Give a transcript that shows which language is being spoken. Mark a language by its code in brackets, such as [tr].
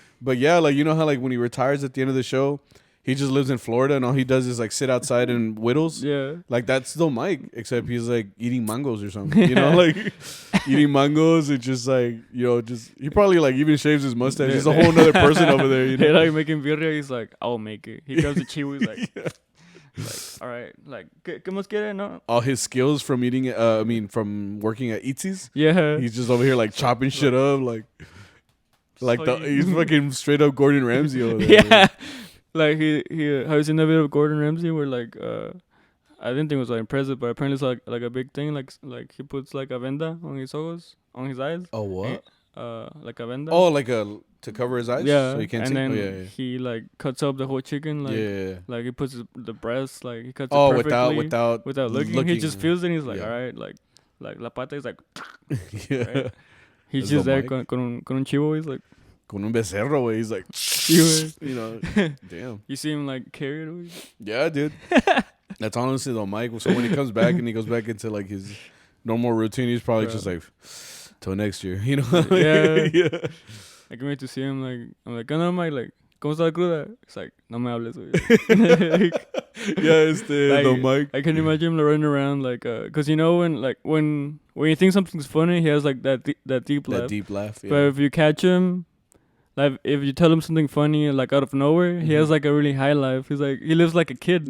[en] But yeah, like you know how like when he retires at the end of the show, he just lives in Florida and all he does is like sit outside and whittles. Yeah. Like that's still Mike, except he's like eating mangoes or something. You know, like eating mangoes. It's just like, you know, just he probably like even shaves his mustache. He's a whole nother person over there. You know, like making birria. He's like, I'll make it. He comes to Chihuahua. He's like, like, all right, like, [es] ¿qué más quiere? [en] No. All his skills from eating, from working at Itzy's. Yeah. He's just over here like chopping shit up, like he's fucking straight up Gordon Ramsay over there. Yeah. Like he have you seen that video of Gordon Ramsay where like I didn't think it was like impressive, but apparently it's like a big thing. Like he puts like a venda [es] on his ojos, [en] on his eyes. Oh what? like a venda. Oh, like to cover his eyes. Yeah, so he can't and see. then he like cuts up the whole chicken. Like like he puts the breast. Like he cuts it perfectly without looking. He just feels it. And he's like, all right, like [es] la pata [en] is like. Right? He's just there [es] con un chivo. [en] He's like. [es] Con un becerro, güey. [en] He's like, you know, damn. You see him like carried away. Yeah, dude. That's honestly the Mike. So when he comes back and he goes back into like his normal routine, he's probably just like, till next year, you know? Yeah. I can wait to see him. Like, I'm like, no, Mike, like, [es] ¿cómo está la cruda? [en] It's like, [es] no me hables, güey. [en] The Mike. I can imagine him running around like, cause you know when you think something's funny, he has like that deep laugh. That deep laugh. Yeah. But if you catch him. Like if you tell him something funny like out of nowhere, he has like a really high life. He's like he lives like a kid.